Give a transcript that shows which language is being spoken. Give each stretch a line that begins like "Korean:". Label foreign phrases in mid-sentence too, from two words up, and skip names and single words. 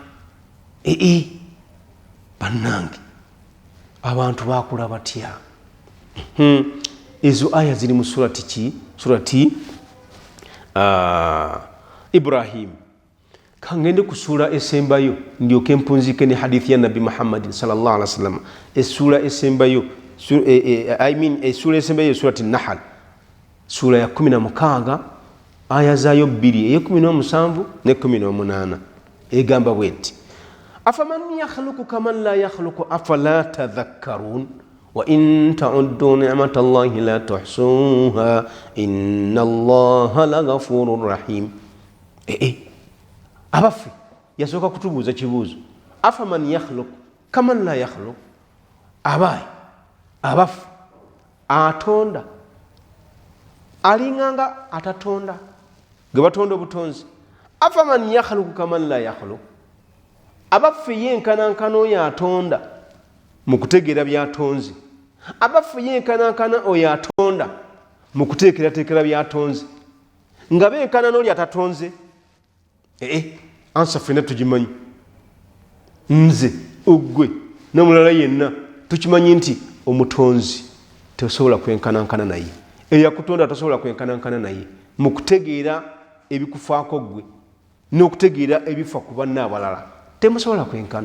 Ganda: Bannange abantu bakula batya? Ezo aya ziri mu surati ki? Surati Ibrahim. Kangende ku sura esembayo ndyoke mpunzike ne hadithi ya Nabi Muhammad
Arabic: صلى الله عليه وسلم.
Ganda: Esura esembayo sura esembayo surati Nahl, sura ya 16 aya zayo 2, 17 ne 18 egamba bwenti:
Arabic: أفمن يخلق كمن لا يخلق أفلا تذكرون وإن تعدوا نعمة الله لا تحصوها إن الله لغفور رحيم.
Ganda: Abafi yasooka kutubuuza kibuuzo,
Arabic: أفمن يخلق كمن لا يخلق,
Ganda: abafi atonda alinganga atatonda gwe batonda obutonzi.
Arabic: أفمن يخلق كمن لا يخلق,
Ganda: abafi yenkanankana oyo atonda mu kutegeera byatonzi, abafi yenkanankana oyo atonda mu kuteekerateekera byatonzi, nga benkana n'oli atatonze. Ansa ffenna tugimanyi, nze ogwe n'omulala yenna tukimanyi nti omutonzi tosobola kwenkanankana naye, eyakutonda tosobola kwenkanankana naye mu kutegeera ebikufaako gwe n'okutegeera ebifa ku banna abalala, temusobola kwenkana.